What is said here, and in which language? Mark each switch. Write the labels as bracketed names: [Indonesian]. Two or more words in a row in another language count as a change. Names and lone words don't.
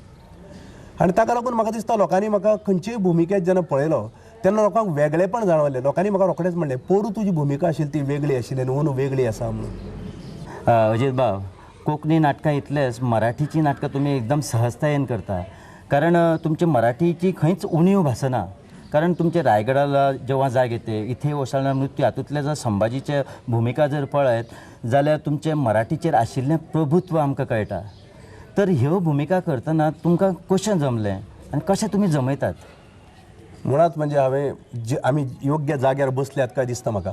[Konkani] आनी ताका लागून म्हाका दिसता लोकांनी म्हाका खंयचेय भुमिकेत जेन्ना पळयलो तेन्ना लोकांक वेगळेपण जाणवलें. लोकांनी म्हाका रोखडेंच म्हणलें पोरू तुजी भुमिका आशिल्ली ती वेगळी आशिल्ली आनी अंदू वेगळी आसा म्हणून. अजित बाब कोंकणी नाटकां इतलेंच मराठीची नाटकां तुमी एकदम सहजतायेन करता. कारण तुमची मराठीची खंयच उणीव भासना. कारण तुमचे रायगडाला जेव्हा जाग येते इथे ओसाळणार मृत्यू हातूंतले जर संभाजीचे भुमिका जर पळयत जाल्यार तुमचे मराठीचेर आशिल्लें प्रभुत्व आमकां कळटा. तर ह्यो भुमिका करतना तुमकां कशें जमलें आनी कशें तुमी जमयतात? मुळात म्हणजे हांवें आमी योग्य जाग्यार बसल्यात काय दिसता म्हाका.